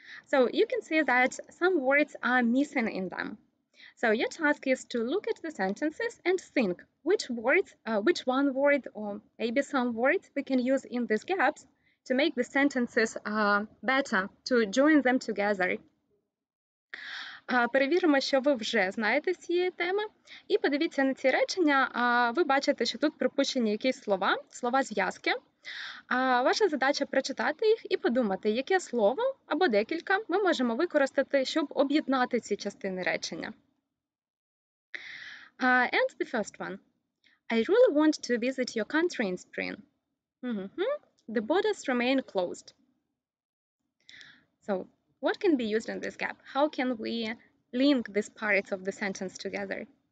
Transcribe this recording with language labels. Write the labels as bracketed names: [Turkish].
[English] So you can see that some words are missing in them. So your task is to look at the sentences and think which words, which one word or maybe some words we can use in these gaps to make the sentences better, to join them together. [Ukrainian] Перевіримо, що ви вже знаєте з цієї теми. І подивіться на ці речення. Ви бачите, що тут пропущені якісь слова зв'язки. Ваша задача прочитати їх і подумати, яке слово або декілька ми можемо використати, щоб об'єднати ці частини речення. [English] And the first one. I really want to visit your country in spring. The borders remain closed. So, what can be used in this gap? How can we link these parts of the sentence together?